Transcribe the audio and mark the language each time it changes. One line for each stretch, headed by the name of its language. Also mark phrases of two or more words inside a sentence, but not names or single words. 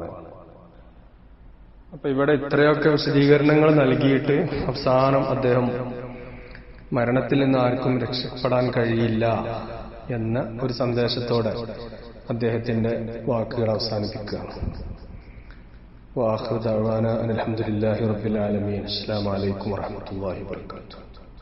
Malayalam: അപ്പൊ ഇവിടെ ഇത്രയൊക്കെ വിശദീകരണങ്ങൾ നൽകിയിട്ട് അവസാനം അദ്ദേഹം മരണത്തിൽ നിന്ന് ആർക്കും രക്ഷപ്പെടാൻ കഴിയില്ല എന്ന ഒരു സന്ദേശത്തോടെ അദ്ദേഹത്തിന്റെ വാക്കുകൾ അവസാനിപ്പിക്കുകയാണ്.
Arabic: وآخر دعوانا أن الحمد لله رب العالمين. السلام عليكم ورحمة الله وبركاته.